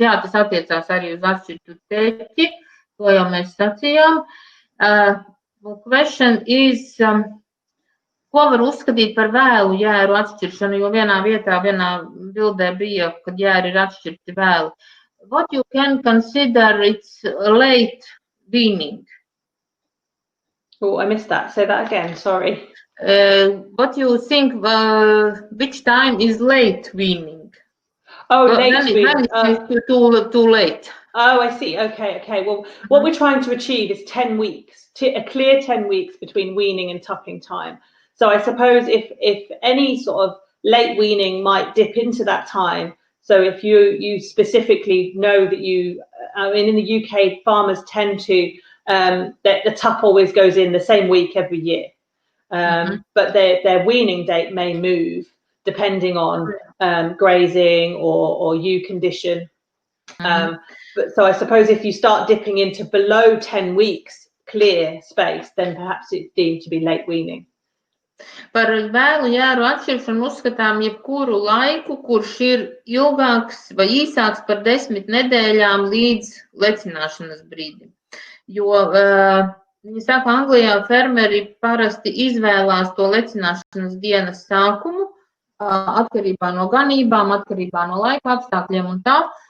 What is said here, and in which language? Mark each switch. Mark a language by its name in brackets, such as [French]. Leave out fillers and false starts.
[Latvian] Jā, tas attiecās arī uz atšķirtu teķi, to jau mēs sacījām. [English] Question is, [Latvian] ko var uzskatīt par vēlu jēru atšķiršanu, jo vienā bildē bija, kad jēri ir atšķirti vēli. [English] What you can consider it's late weaning? Oh, I missed that. Say that again, sorry. What you think, which time is late weaning? Oh, late weaning. Too late. Oh, I see. Okay. Well, what we're trying to achieve is 10 weeks, a clear 10 weeks between weaning and tupping time. So I suppose if any sort of late weaning might dip into that time, so if you specifically know that in the UK, farmers tend to, that the tup always goes in the same week every year. But their weaning date may move depending on grazing or ewe condition. But so I suppose if you start dipping into below 10 weeks clear space, then perhaps it's deemed to be late weaning. [Latvian] Par vēlu jēru atšķiršanu uzskatām jebkuru laiku, kurš ir ilgāks vai īsāks par 10 nedēļām līdz lecināšanas brīdim. Jo viņi saka, Anglijā fermeri parasti izvēlās to lecināšanas dienas sākumu, atkarībā no ganībām, atkarībā no laika apstākļiem un tā.